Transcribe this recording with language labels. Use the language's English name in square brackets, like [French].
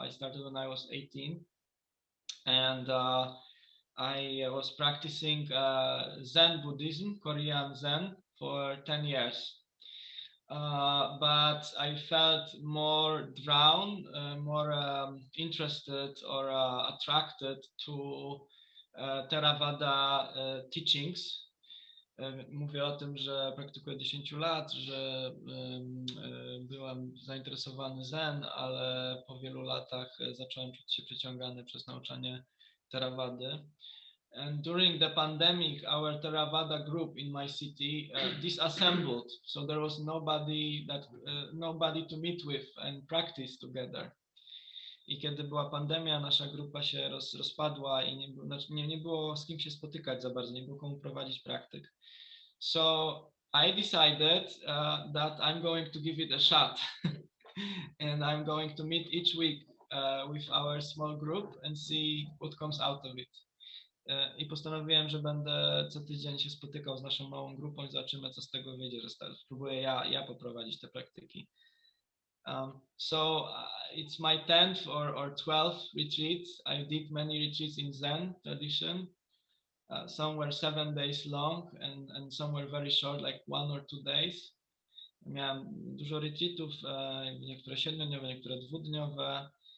[English] I started when I was 18, and I was practicing Zen Buddhism, Korean Zen, for 10 years. But I felt more drawn, more interested or attracted to theravāda teachings. [Polish] Mówię o tym, że praktykuję 10 lat, że byłem zainteresowany Zen, ale po wielu latach zacząłem czuć się przyciągany przez nauczanie theravādy. [English] And during the pandemic, our Theravada group in my city disassembled, so there was nobody to meet with and practice together. [Polish] I kiedy była pandemia, nasza grupa się rozpadła i nie było z kim się spotykać za bardzo, nie było komu prowadzić praktyk. [English] So I decided that I'm going to give it a shot and I'm going to meet each week with our small group and see what comes out of it. [Polish] I postanowiłem, że będę co tydzień się spotykał z naszą małą grupą i zobaczymy, co z tego wyjdzie, że spróbuję ja poprowadzić te praktyki. [English] So it's my 10th or 12th retreat. I did many retreats in Zen tradition. Some were 7 days long and some were very short, like 1 or 2 days. [Polish] Miałem dużo retreatów, niektóre 7-dniowe, niektóre 2-dniowe.